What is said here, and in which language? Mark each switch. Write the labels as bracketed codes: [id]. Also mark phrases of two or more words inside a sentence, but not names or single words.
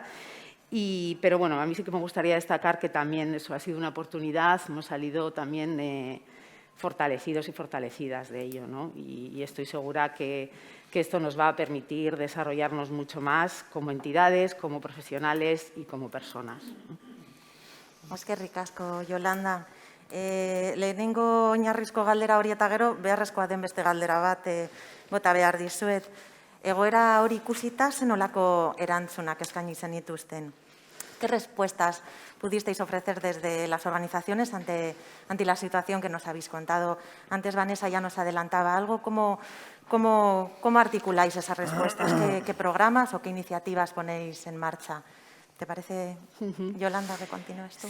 [es] Pero bueno, a mí sí que me gustaría destacar que también eso ha sido una oportunidad, hemos salido también fortalecidos y fortalecidas de ello, ¿no? Y estoy segura que esto nos va a permitir desarrollarnos mucho más como entidades, como profesionales y como personas. [eu] Eskerrik asko, Yolanda. Lehenengo oinarrizko galdera hori eta gero, beharrezkoa den beste galdera bat bota behar dizuet. Egoera hori ikusita, zenolako erantzunak eskaini zenituzten? [es] ¿Qué respuestas pudisteis ofrecer desde las organizaciones ante la situación que nos habéis contado? Antes Vanessa ya nos adelantaba algo. ¿Cómo articuláis esas respuestas? ¿Qué programas o qué iniciativas ponéis en marcha? ¿Te parece, Yolanda, que continúes tú?